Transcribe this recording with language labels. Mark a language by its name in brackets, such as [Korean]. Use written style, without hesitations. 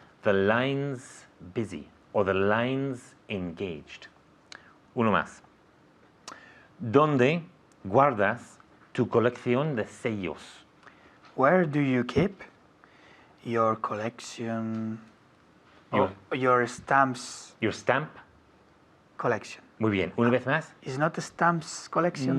[English] The line's busy o the line's engaged. [Spanish] Uno más. ¿Dónde guardas tu colección de sellos? [English] Where do you keep your collection? Your stamps Your stamp. collection. [Spanish] Muy bien. Una vez más. [English] Is not a stamps collection?